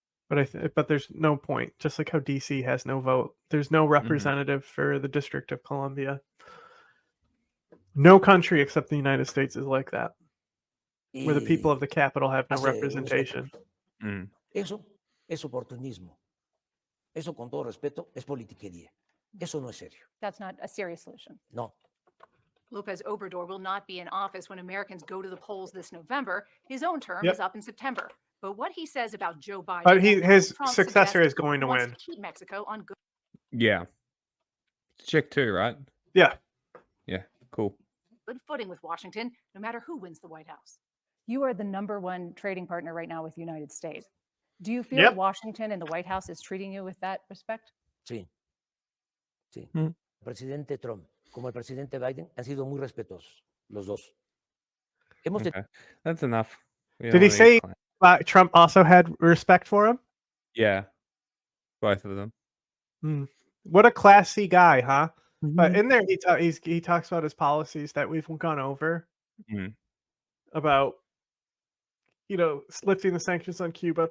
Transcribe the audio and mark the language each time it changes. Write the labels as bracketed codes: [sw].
[en] But there's no point. Just like how DC has no vote, there's no representative for the District of Columbia. No country except the United States is like that, where the people of the capital have no representation. [es] Eso es oportunismo. Eso, con todo respeto, es politiquería. Eso no es serio. [en] That's not a serious solution. No. Lopez Obrador will not be in office when Americans go to the polls this November. His own term is up in September. But what he says about Joe Biden, but his successor is going to win. To keep Mexico on good. Yeah. Chick too, right? Yeah. Yeah. Cool. Good footing with Washington, no matter who wins the White House. You are the #1 trading partner right now with the United States. Do you feel Washington and the White House is treating you with that respect? [es] Sí. Sí. El presidente Trump como el presidente Biden han sido muy respetuosos, los dos. [en] Okay. That's enough. Did he say Trump also had respect for him? Yeah. Both of them. What a classy guy, huh? But in there, he talks about his policies that we've gone over about, you know, lifting the sanctions on Cuba.